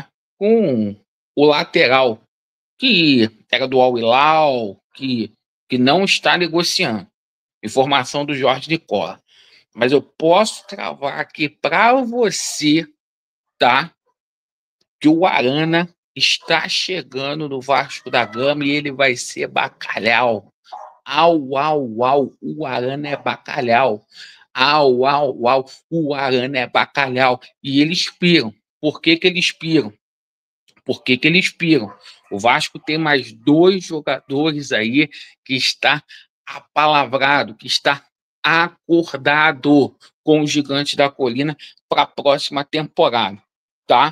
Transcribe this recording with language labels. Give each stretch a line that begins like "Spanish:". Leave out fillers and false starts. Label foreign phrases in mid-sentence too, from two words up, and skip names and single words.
Portuguese: Com o lateral, que era do Al Hilal, que não está negociando. Informação do Jorge Nicola. Mas eu posso travar aqui para você, tá? Que o Arana está chegando no Vasco da Gama e ele vai ser bacalhau. Au, au, au, o Arana é bacalhau. Au, au, au, o Arana é bacalhau. E eles piram. Por que eles piram? Por que eles piram? O Vasco tem mais 2 jogadores aí que está apalavrado, que está acordado com o Gigante da Colina para a próxima temporada, tá?